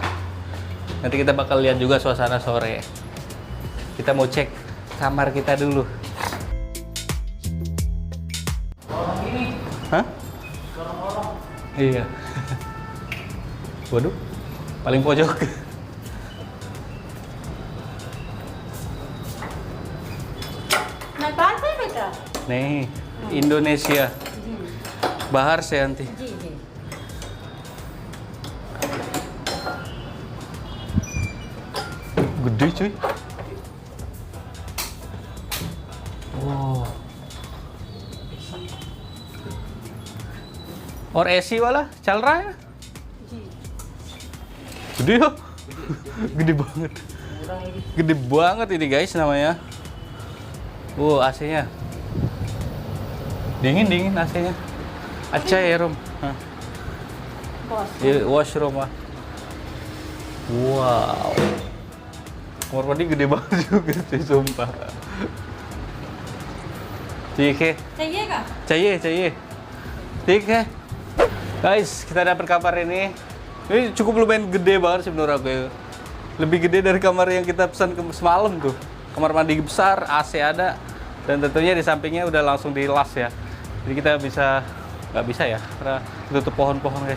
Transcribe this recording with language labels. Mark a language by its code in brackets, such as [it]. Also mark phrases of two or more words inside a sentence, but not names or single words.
[id] Nanti kita bakal lihat juga suasana sore. Kita mau cek kamar kita dulu. Hah? Iya. Waduh, paling pojok. [hi] मैं कहाँ से बेटा [id] Nih, Indonesia. [hi] जी बाहर से आंटी. जी जी [id] Gede cuy. Wow. [hi] और एसी वाला चल रहा है? जी [id] Gede ya? Gede banget. Gede banget ini guys namanya. AC-nya. Dingin AC-nya. Acah ya Rom. Hah. [hi] बॉस [id] Iya, washroom ah. Wow. Kamar mandi gede banget juga cuy, sumpah. [hi] ठीक है, चाहिएगा चाहिए. ठीक है. [id] Guys, kita dapat kamar ini. Ini cukup lumayan gede banget sih menurut aku ya. Lebih gede dari kamar yang kita pesan semalam tuh. Kamar mandi besar, AC ada, dan tentunya di sampingnya udah langsung dilas ya. Jadi kita nggak bisa ya, karena tutup pohon-pohon guys.